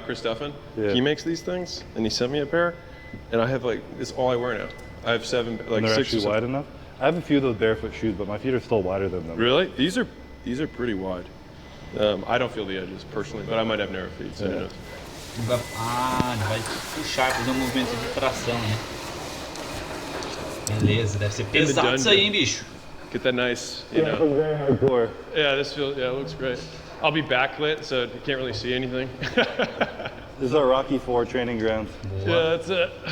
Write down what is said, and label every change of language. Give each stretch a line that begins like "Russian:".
English: Chris Duffin. Yeah. He makes these things, and he sent me a pair, and I have like it's all I wear now. I have 7, like And they're 6 actually wide enough? I have a few of those barefoot shoes, but my feet are still wider than them. Really? These are pretty wide. I don't feel the edges personally, but I might have narrow feet. So who knows?
Portuguese: Ele vai puxar, fazer movimento de tração, né? Beleza, deve ser pesado isso aí, hein, bicho?
English: Get that nice, you know. Very hardcore. Yeah, this feels. Yeah, it looks great. I'll be backlit, so you can't really see anything. This is our Rocky IV training grounds. Yeah, that's it.